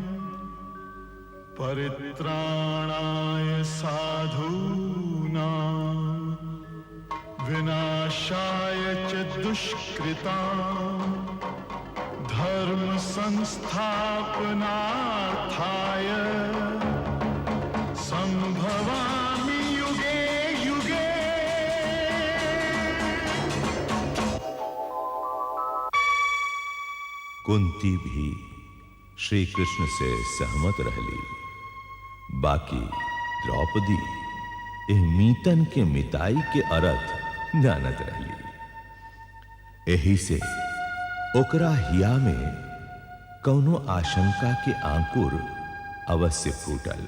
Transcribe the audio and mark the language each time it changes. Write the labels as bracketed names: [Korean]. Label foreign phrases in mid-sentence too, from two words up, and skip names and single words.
[Sanskrit] परित्राणाय साधूनां विनाशाय च दुष्कृतां, धर्म संस्थापनार्थाय संभवामि युगे युगे। [Bhojpuri] कुंती भी श्री कृष्ण से सहमत रहली। बाकी द्रौपदी एह मीतन के मिताई के अर्थ जानत रहली। एही से ओकरा हिया में कौनो आशंका के आंकुर अवश्य फूटल।